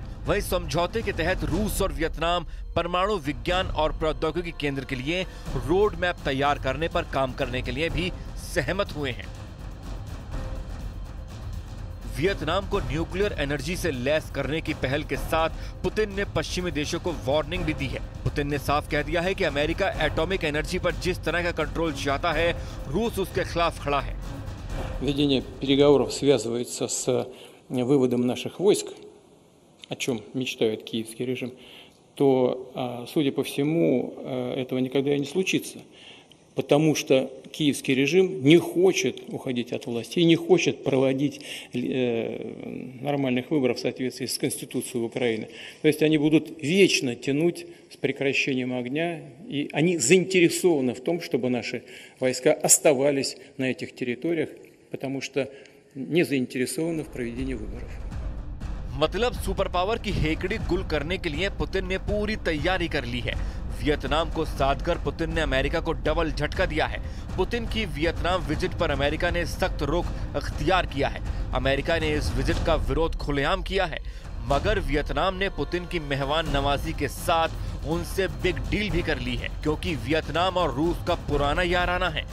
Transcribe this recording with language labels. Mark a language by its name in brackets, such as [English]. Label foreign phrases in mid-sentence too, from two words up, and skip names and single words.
[Hindi] वहीं समझौते के तहत रूस और वियतनाम परमाणु विज्ञान और प्रौद्योगिकी केंद्र के लिए [English] road map [Hindi] तैयार करने पर काम करने के लिए भी सहमत हुए हैं। वियतनाम को [English] nuclear energy [Hindi] से लैस करने की पहल के साथ पुतिन ने पश्चिमी देशों को वार्निंग भी दी है। पुतिन ने साफ कह दिया है कि अमेरिका [English] atomic energy [Hindi] पर जिस तरह का कंट्रोल चाहता है, रूस उसके खिलाफ खड़ा है। [Russian] Ведение переговоров связывается с выводом наших войск, о чем мечтает киевский режим, то, судя по всему, этого никогда и не случится. потому что киевский режим не хочет уходить от власти и не хочет проводить нормальных выборов в соответствии с Конституцией Украины. То есть они будут вечно тянуть с прекращением огня, и они заинтересованы в том, чтобы наши войска оставались на этих территориях, потому что не заинтересованы в проведении выборов. [Hindi] मतलब [English] super power [Hindi] की हेकड़ी गुल करने के लिए पुतिन ने पूरी तैयारी कर ली है। वियतनाम को साध कर पुतिन ने अमेरिका को डबल झटका दिया है। पुतिन की वियतनाम विजिट पर अमेरिका ने सख्त रुख अख्तियार किया है। अमेरिका ने इस विजिट का विरोध खुलेआम किया है, मगर वियतनाम ने पुतिन की मेहमान नवाजी के साथ उनसे [English] big deal [Hindi] भी कर ली है, क्योंकि वियतनाम और रूस का पुराना याराना है।